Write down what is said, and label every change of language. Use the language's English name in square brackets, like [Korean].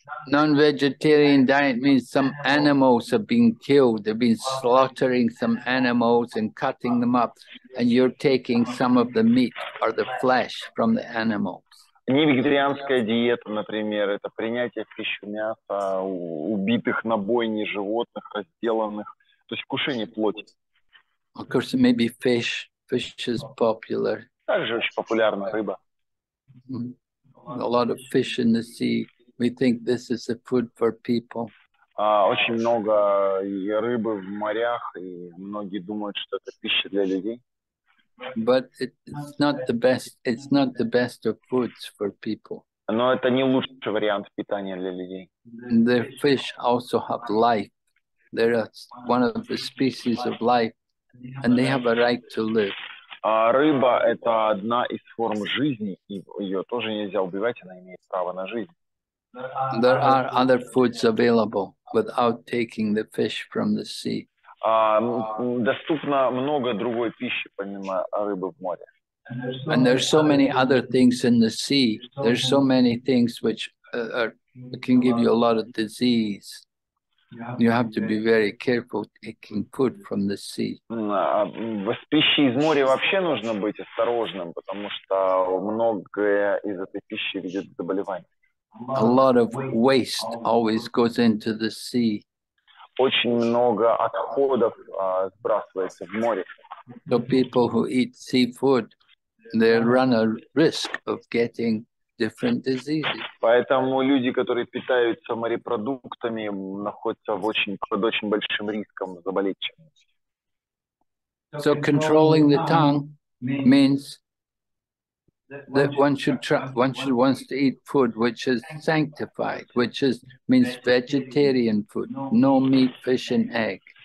[English] Non-vegetarian diet means some animals have been killed. They've been slaughtering some animals and cutting them up, and you're taking some of the meat or the flesh from the animals. [Russian] Невегетарианская диета, например, это принятие в пищу мяса убитых на бойне животных, разделанных, то есть вкушение плоти. [English] Of course, maybe fish. Fish is popular. [Russian] Также очень популярна рыба. [English] A lot of fish in the sea. We think this is the food for people. [Russian] Очень много рыбы в морях, и многие думают, что это пища для людей. [English] But it's not the best. It's not the best of foods for people. [Russian] Но это не лучший вариант питания для людей. [English] The fish also have life. They're one of the species of life, and they have a right to live. [Russian] Рыба – это одна из форм жизни, и ее тоже нельзя убивать, она имеет право на жизнь. [English] There are other foods available without taking the fish from the sea. [Russian] Доступно много другой пищи, помимо рыбы в море. [English] And there's so many other things in the sea. There's so many things which can give you a lot of disease. You have to be very careful taking food from the sea. [Russian] С пищей из моря вообще нужно быть осторожным, потому что многое из этой пищи ведет к заболеваниям. [English] A lot of waste always goes into the sea. [Russian] Очень много отходов сбрасывается в море. [English] So people who eat seafood, they run a risk of getting different diseases. [Russian] Поэтому люди, которые питаются морепродуктами, находятся под очень большим риском заболеть чем-нибудь. [English] So controlling the tongue means that one wants to eat food which is sanctified, means vegetarian food, no meat, fish, and egg.